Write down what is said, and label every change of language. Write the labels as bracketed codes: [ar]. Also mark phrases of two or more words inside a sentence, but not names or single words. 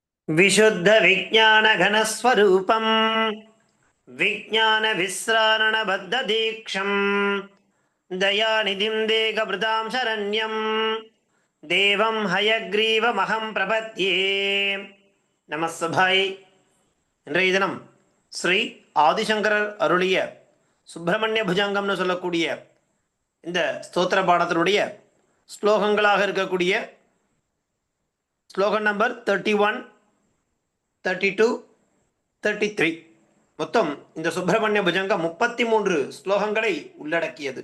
[sa] विशुद्ध विज्ञान घन स्वरूपम विज्ञान विस्रारण बद्ध दीक्षम दयानिधिं देहभृतां शरण्यं देवं हयग्रीवमहं प्रपद्ये நமஸ்தபாய். [ta] இன்றைய தினம் ஸ்ரீ ஆதிசங்கரர் அருளிய சுப்பிரமணிய புஜங்கம்னு சொல்லக்கூடிய இந்த ஸ்தோத்திர பாடத்தினுடைய ஸ்லோகங்களாக இருக்கக்கூடிய ஸ்லோகம் நம்பர் 31, 32, 33, மொத்தம் இந்த சுப்பிரமணிய புஜங்கம் 33 ஸ்லோகங்களை உள்ளடக்கியது.